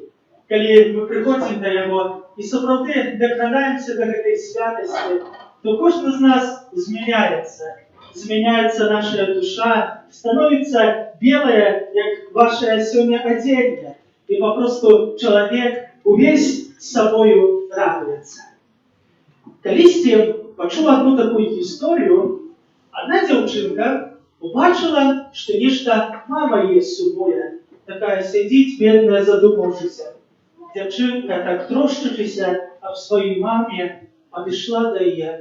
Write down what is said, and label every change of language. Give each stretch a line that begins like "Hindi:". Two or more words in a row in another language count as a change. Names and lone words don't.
Ukrainian: Коли ми приходимо до Його і справді докранаємося до этой святості, то кожен з нас зміняється. Зміняється наша душа, становиться белая, як ваше сьогодні одіння, і попросту чоловік увесь собою радується.
Belarusian: Калісьці пачуў одну такую гісторыю. Одна дзяўчынка убачила, што нешта мама яе сумуе. Такая сядзіць, бедная, задумаўшыся. Дзяўчынка, так трошчачыся аб сваёй маме, падышла да яе.